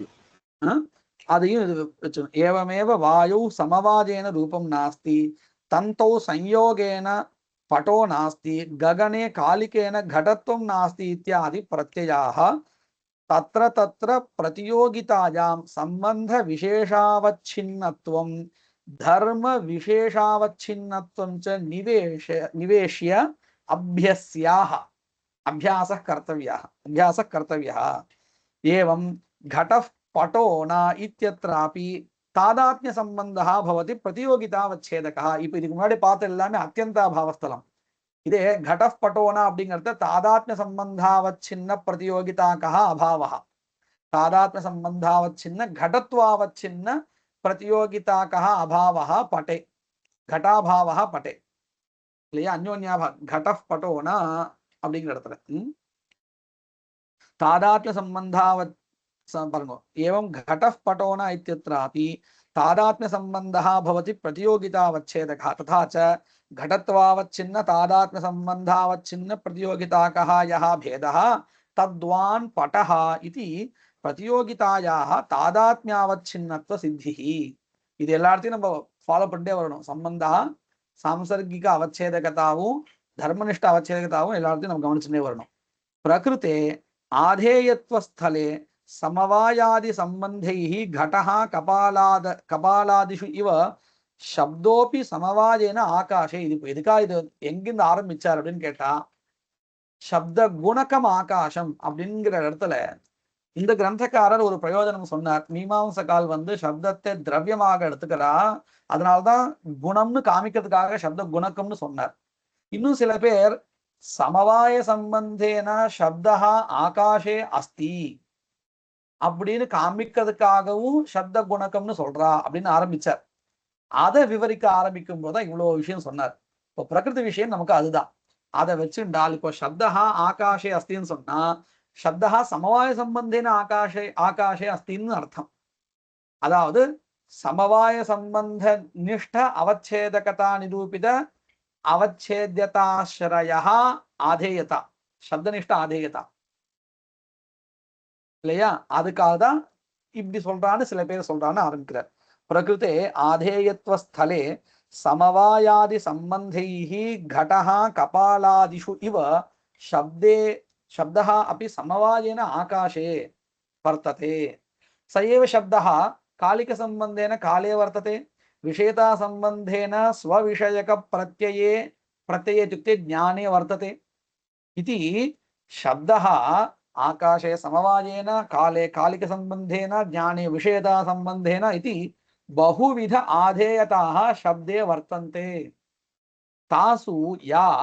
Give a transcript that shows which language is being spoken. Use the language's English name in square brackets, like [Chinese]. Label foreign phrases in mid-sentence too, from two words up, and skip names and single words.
[Tamil] अதையும் வச்சுக்கணும் [Sanskrit] एवमेव वायौ समवायेन रूपं नास्ति तन्तौ संयोगेन पटो नास्ति गगने कालिकेन घटत्वं नास्ति इत्यादि प्रत्ययाः तत्र तत्र प्रतियोगितायां संबंध विशेषावच्छिन्नत्वं धर्म विशेषावच्छिन्नत्वं च निवेश्य अभ्यासः कर्तव्यः एवं घटः पटो न इत्यत्रापि तादात्म्य संबंधः भवति प्रतियोगितावच्छेदकः [Tamil] இப்போ இதுக்கு முன்னாடி பார்த்த எல்லாமே அத்தியந்தாபாவஸ்தலம் இதே [Sanskrit] घटः पटो न அப்படிங்கிறது तादात्म्य संबंधावच्छिन्न प्रतियोगिताकः अभावः तादात्म्य संबंधावच्छिन्न घटत्वावच्छिन्न प्रतियोगिताकः अभावः पटे घटाभावः पटे [Tamil] இல்லையா அன்யோன்யாபாவ [Sanskrit] घटः पटो न [Tamil] அப்படிங்கிற இடத்துல [Sanskrit] तादात्म्य संबंधावच्छिन्न एवं घटः पटो न इत्यत्रापि तादात्म्य संबंधः भवति प्रतियोगितावच्छेदकः तथा च घटत्वावच्छिन्न तादात्म्य संबंधावच्छिन्न प्रतियोगिताकः यः भेदः तद्वान् पटः इति प्रतियोगितायाः तादात्म्यावच्छिन्नत्व सिद्धिः [Tamil] இது எல்லாத்தையும் நம்ம ஃபாலோ பண்ணிட்டே வரணும் [Sanskrit] संबंधः सांसर्गिक अवच्छेदकतावुம் धर्मनिष्ठ अवच्छेदकतावुம் [Tamil] எல்லாத்தையும் நம்ம கவனிச்சுட்டே வரணும் [Sanskrit] प्रकृते आधेयत्वस्थले समवायादि संबंधैः घटः कपालादिषु इव शब्दोपि समवायेन आकाशे [Tamil] இது எங்கிருந்து ஆரம்பிச்சார் அப்படின்னு கேட்டா [Sanskrit] शब्द गुणकम आकाशम [Tamil] அப்படிங்கிற இடத்துல இந்த கிரந்தக்காரர் ஒரு பிரயோஜனம் சொன்னார் மீமாம்சகால் சப்தத்தை திரவியமாக எடுத்துக்கிறா அதனால்தான் குணம்னு காமிக்கிறதுக்காக शब्द குணக்கம்னு சொன்னார் இன்னும் சில பேர் [Sanskrit] समवाय संबंधेन शब्दः आकाशे अस्ति [Tamil] அப்படின்னு காமிக்கிறதுக்காகவும் शब्द குணக்கம்னு சொல்றா அப்படின்னு ஆரம்பிச்சார் அதை விவரிக்க ஆரம்பிக்கும் போது இவ்வளவு விஷயம் சொன்னார் இப்போ பிரகிருதி விஷயம் நமக்கு அதுதான் அதை வச்சுண்டால் இப்போ [Sanskrit] शब्दः आकाशे अस्तिன்னு [Tamil] சொன்னா [Sanskrit] शब्दः समवाय संबंधेन आकाशे अस्तिன்னு [Tamil] அர்த்தம் அதாவது [Sanskrit] समवाय संबंध निष्ठ अवच्छेदकता निरूपित अवच्छेद्यताश्रयः आधेयता शब्दनिष्ठ आधेयता [Tamil] இல்லையா அதுக்காக தான் இப்படி சொல்றான்னு சில பேர் சொல்றான்னு ஆரம்பிக்கிறார் [Sanskrit] प्रकृते आधेयत्व स्थले समवायादि संबंधैः घटः कपालादिषु इव शब्दः अपि समवायेन आकाशे वर्तते स एव शब्दः कालिक संबंधेन काले वर्तते विषयता संबंधेन स्वविषयक प्रत्यये इत्युक्ते ज्ञाने वर्तते इति शब्दः आकाशे समवायेन काले कालिक संबंधेन ज्ञाने विषयता संबंधेन इति बहुविध आधेयताः शब्दे वर्तन्ते तासु या